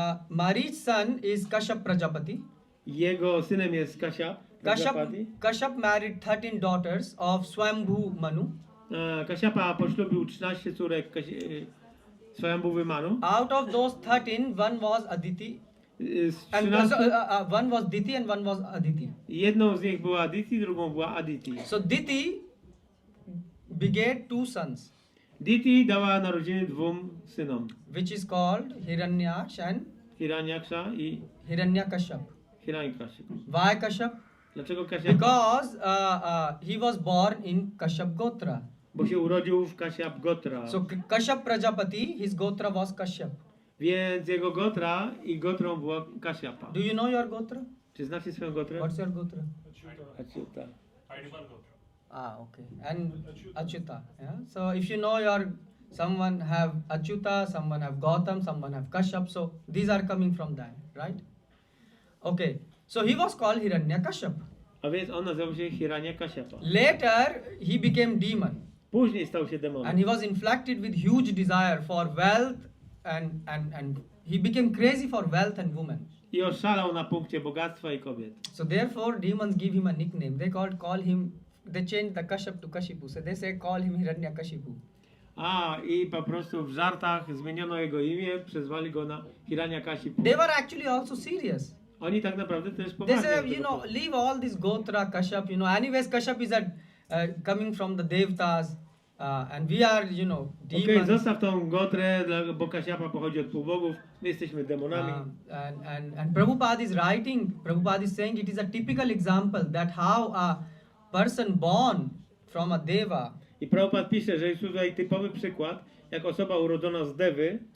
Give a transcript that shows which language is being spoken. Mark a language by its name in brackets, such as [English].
[English] Marich's son is Kashyap Prajapati. [Polish] Jego synem jest Kashyap Prajapati. [English] Kashyap married 13 daughters of Swambhu Manu. [Polish] Kashyapa poślubił 13 córek Swambhuwy Manu. [English] Out of those 13, one was Aditi. One was Diti and one was Aditi. [Polish] Jedną z nich była Aditi, drugą była Aditi. [English] So Diti begat 2 sons. [Polish] Diti dała narodziny 2 synom. [English] Which is called Hiranyaksha and [Polish] Hiranyaksha i [English] Hiranyakashipu. [Polish] Hiranyakashipu. [English] Why Kashyap? [Polish] Dlaczego Kashyap? [English] Because he was born in Kashyap Gotra. [Polish] Bo się urodził w Kashyap Gotra. [English] So Kashyap Prajapati, his Gotra was Kashyap. [Polish] Więc jego Gotra i Gotrą była Kashyapa. [English] Do you know your Gotra? [Polish] Czy znacie swoją Gotrę? [English] What's your Gotra? Achyuta. Okay. And Achyuta. Yeah. So if you know someone have Achyuta, someone have Gautam, someone have Kashyap. So these are coming from that, right? Okay. So he was called Hiranyakashipu. [Polish] A więc on nazywał się Hiranyakashipa. [English] Later he became demon. [Polish] Później stał się demonem. [English] And he was inflicted with huge desire for wealth and he became crazy for wealth and women. [Polish] I oszalał na punkcie bogactwa i kobiet. [English] So therefore demons give him a nickname. They changed the Kashyap to Kashipu. So they say call him Hiranyakashipu. [Polish] I po prostu w żartach zmieniono jego imię, przezwali go na Hiranyakashipu. [English] They were actually also serious. [Polish] Oni tak naprawdę też [English] They [Polish] poważnie. [English] say, leave all this Gotra, Kashyap, anyways, Kashyap is coming from the Devatas, and we are, [Polish] Okej, [English] demons. [Polish] zostaw tą Gotrę, bo Kashyapa pochodzi od półbogów, my jesteśmy demonami. [English] And Prabhupada is saying it is a typical example that how a person born from a Deva [Polish] I Prabhupada pisze, że jest tutaj typowy przykład, jak osoba urodzona z Dewy,